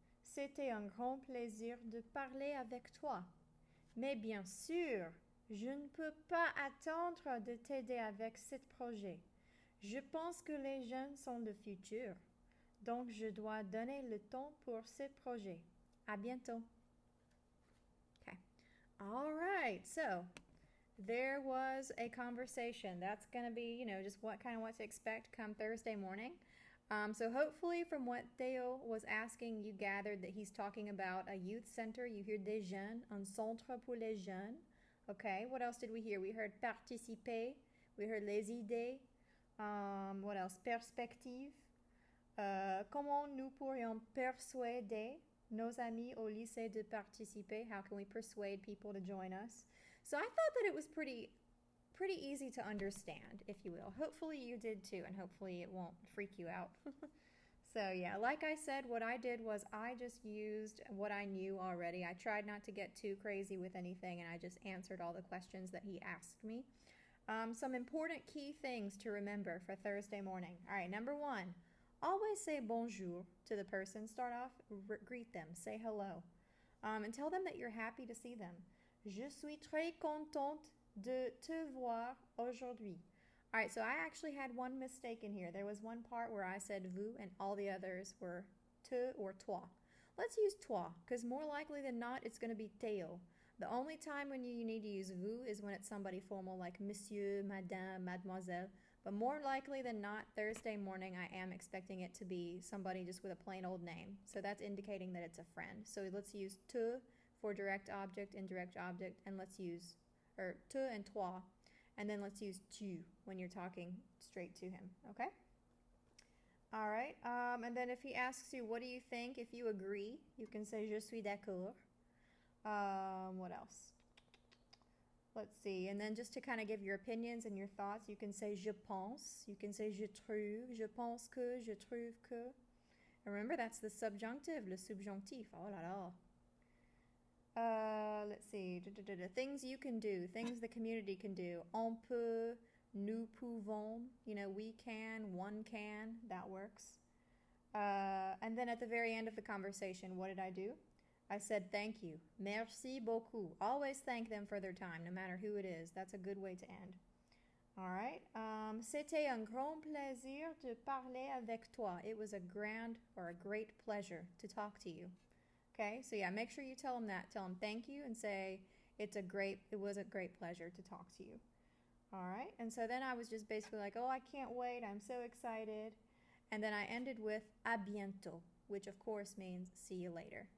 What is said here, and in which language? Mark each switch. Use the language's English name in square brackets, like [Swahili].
[French] C'était un grand plaisir de parler avec toi. Mais bien sûr, je ne peux pas attendre de t'aider avec ce projet. Je pense que les jeunes sont le futur. Donc je dois donner le temps pour ce projet. À bientôt. [English] Okay. All right. So, there was a conversation. That's going to be, just what to expect come Thursday morning. So hopefully from what Theo was asking, you gathered that he's talking about a youth center. You hear [French] des jeunes, un centre pour les jeunes. [English] Okay, what else did we hear? We heard participer. We heard les idées. What else? Perspective. [French] comment nous pourrions persuader nos amis au lycée de participer? [English] How can we persuade people to join us? So I thought that it was pretty easy to understand, if you will. Hopefully you did too, and hopefully it won't freak you out. So yeah, like I said, what I did was I just used what I knew already. I tried not to get too crazy with anything, and I just answered all the questions that he asked me. Some important key things to remember for Thursday morning. All right, number one, always say bonjour to the person. Start off, greet them, say hello, and tell them that you're happy to see them. [French] Je suis très contente de te voir aujourd'hui. [English] All right, so I actually had one mistake in here. There was one part where I said vous and all the others were te or toi. Let's use toi, because more likely than not, it's going to be teo. The only time when you need to use vous is when it's somebody formal like monsieur, madame, mademoiselle. But more likely than not, Thursday morning, I am expecting it to be somebody just with a plain old name. So that's indicating that it's a friend. So let's use te for direct object, indirect object, and let's use, or te and toi. And then let's use tu when you're talking straight to him, okay? All right, and then if he asks you, what do you think? If you agree, you can say, [French] je suis d'accord. [English] What else? Let's see, and then just to kind of give your opinions and your thoughts, you can say, [French] je pense. [English] You can say, [French] je trouve. Je pense que, je trouve que. [English] And remember, that's the subjunctive, le subjonctif. [French] Oh là là. [English] Let's see. Things you can do, things the community can do. [French] On peut, nous pouvons. [English] You know, we can, one can. That works. And then at the very end of the conversation, what did I do? I said thank you. [French] Merci beaucoup. [English] Always thank them for their time, no matter who it is. That's a good way to end. All right. [French] C'était un grand plaisir de parler avec toi. [English] It was a great pleasure to talk to you. Okay, so yeah, make sure you tell them that. Tell them thank you and say it was a great pleasure to talk to you. All right, and so then I was just basically like, oh, I can't wait. I'm so excited. And then I ended with [French] a bientôt, [English] which of course means see you later.